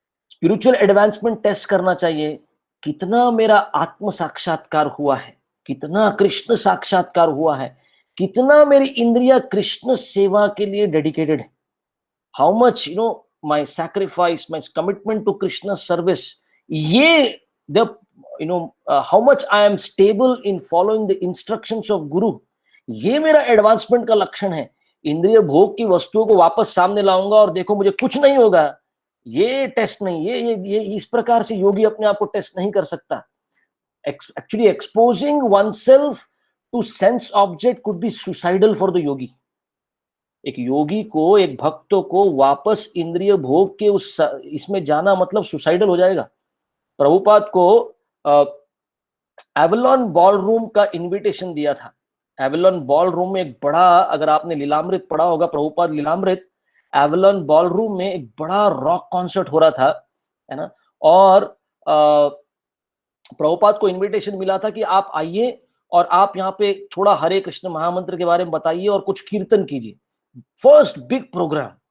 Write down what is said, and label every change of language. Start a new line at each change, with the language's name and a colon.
Hindi: Spiritual advancement test करना चाहिए, कितना मेरा आत्म साक्षात्कार हुआ है, कितना कृष्ण साक्षात्कार हुआ है, कितना मेरी इंद्रिया कृष्ण सेवा के लिए डेडिकेटेड है,
English: how much you know my sacrifice, my commitment to Krishna service,
Hindi: ये the
English: you know how much I am stable in following the instructions of guru,
Hindi: ये मेरा एडवांसमेंट का लक्षण है। इंद्रिय भोग की वस्तुओं को वापस सामने लाऊंगा और देखो मुझे कुछ नहीं होगा, ये टेस्ट नहीं, ये इस प्रकार से योगी अपने आप को टेस्ट नहीं कर सकता।
English: Actually exposing oneself to sense object could be suicidal for the yogi.
Hindi: एक योगी को, एक भक्तों को वापस इंद्रिय भोग के उस इसमें जाना मतलब सुसाइडल हो जाएगा। प्रभुपाद को एवलॉन बॉलरूम का इनविटेशन दिया था। एवलॉन बॉलरूम में एक बड़ा, अगर आपने लीलामृत पढ़ा होगा, प्रभुपाद लीलामृत, एवलॉन बॉलरूम में एक बड़ा रॉक कॉन्सर्ट हो रहा था, है ना, और प्रभुपाद को इनविटेशन मिला था कि आप आइए और आप यहाँ पे थोड़ा हरे कृष्ण महामंत्र के बारे में बताइए और कुछ कीर्तन कीजिए,
English: First big programme.